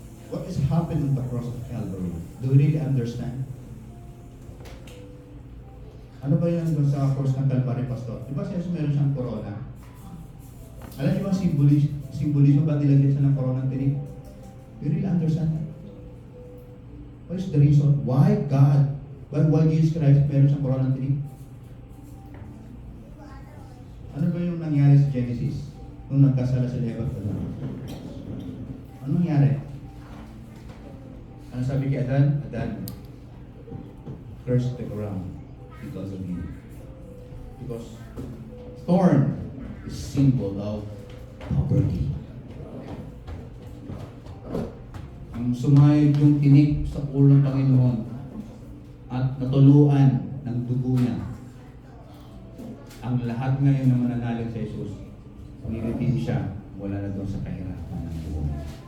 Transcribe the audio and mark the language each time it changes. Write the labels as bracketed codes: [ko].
[en] What is happening on the cross of Calvary? Do we really understand? [tl] Ano ba yan doon sa cross ng Calvary, Pastor? Di ba siya meron siyang corona? Alam niyo ba simbolismo ba nilagyan siya ng corona ng tinik? [en] Do you really understand that? What is the reason? Why God? Why Jesus Christ [tl] meron siyang corona ng tinik? Ano ba yung nangyari sa Genesis? Nung nagkasala si Eva at Adan? Ano nangyari? Ano sabi kay Adan? [en] Adan, curse the ground because of you. Because thorn is symbol of poverty. [tl] Ang sumayod yung tinik sa ulo ng Panginoon at natuluan ng dugo niya. Ang lahat ngayon na mananalig sa Jesus, nilitin siya, wala na doon sa kahirapan ng buhay.